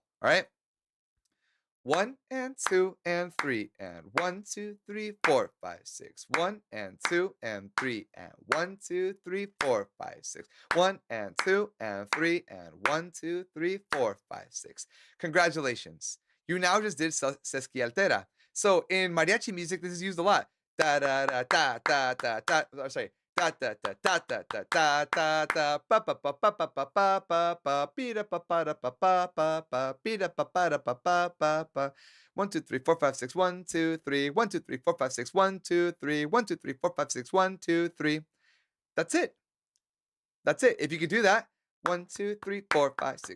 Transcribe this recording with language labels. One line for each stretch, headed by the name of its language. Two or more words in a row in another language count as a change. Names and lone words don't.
English: All right? 1 and 2 and 3 and 1, 2, 3, 4, 5, 6. 1 and 2 and 3 and 1, 2, 3, 4, 5, 6. 1 and 2 and 3 and 1, 2, 3, 4, 5, 6. Congratulations. You now just did sesquialtera. So in mariachi music, this is used a lot. Da da da da da da da. Oh, sorry. Da da da da da da da da da pa pa pa pa pa pa pa pa pa pida pa pa da pa pa pa pa pida pa pa da pa pa pa pa. 1, 2, 3, 4, 5, 6. 1, 2, 3. 1, 2, 3, 4, 5, 6. 1, 2, 3. 1, 2, 3, 4, 5, 6. 1, 2, 3. That's it. If you could do that, 1, 2, 3, 4, 5, 6.